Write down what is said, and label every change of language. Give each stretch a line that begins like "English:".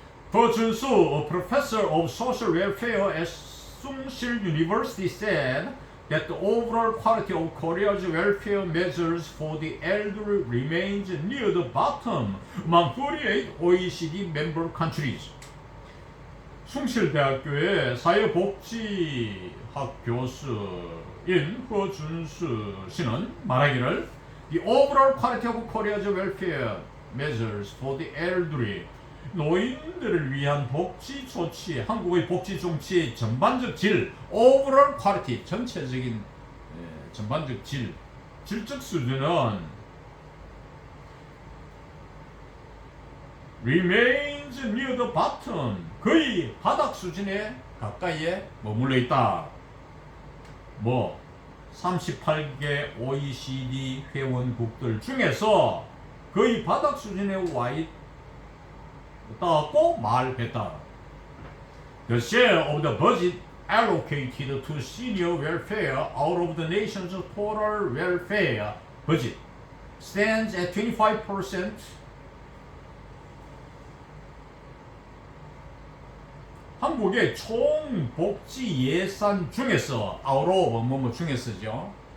Korean: 버준수,
English: a professor of social welfare at Sungsil University, said that the overall quality of Korea's welfare measures for the elderly remains near the bottom among 38 OECD member countries.
Korean: 숭실대학교의 사회복지학 교수인 허준수 씨는 말하기를
English: The overall quality of Korea's welfare measures for the elderly,
Korean: 노인들을 위한 복지 조치, 한국의 복지 정치의 전반적 질,
English: overall quality,
Korean: 전체적인 전반적 질적 수준은
English: remains near the bottom,
Korean: 거의 바닥 수준에 가까이에 머물러 있다. 38개 OECD 회원국들 중에서 거의 바닥 수준에 와 있다고 말했다.
English: The share of the budget allocated to senior welfare out of the nation's total welfare budget stands at 25%.
Korean: 한국의 총 복지 예산 중에서
English: out of
Korean: 중에서죠.